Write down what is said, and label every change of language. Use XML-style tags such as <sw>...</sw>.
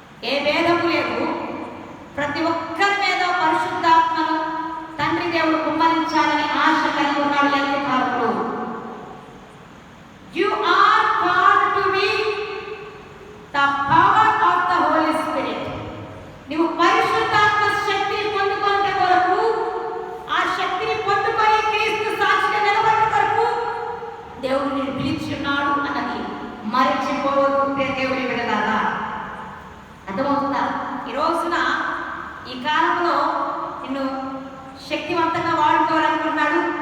<te>ఏ భేదము లేదు. ప్రతి ఒక్కరి మీద పరిశుద్ధాత్మను తండ్రి దేవుడు కుమ్మరించాలని ఆశ కలిగి ఉన్నాడు లేఖకారుడు.</te> <en>You are called to be the power of the Holy Spirit.</en> <te>నీవు పరిశుద్ధాత్మ శక్తిని పొందుకునే కొరకు, ఆ శక్తిని పొందుకొని క్రీస్తు సాక్షిగా నిలబడే కొరకు దేవుడు నిన్ను పిలిచి ఉన్నాడు అన్నది మరచిపోవద్దు దేవుని విడదాదా. అర్థమవుతుందా? ఈ రోజున ఈ కాలంలో నిన్ను శక్తివంతంగా వాడుకోవాలనుకున్నాడు.</te>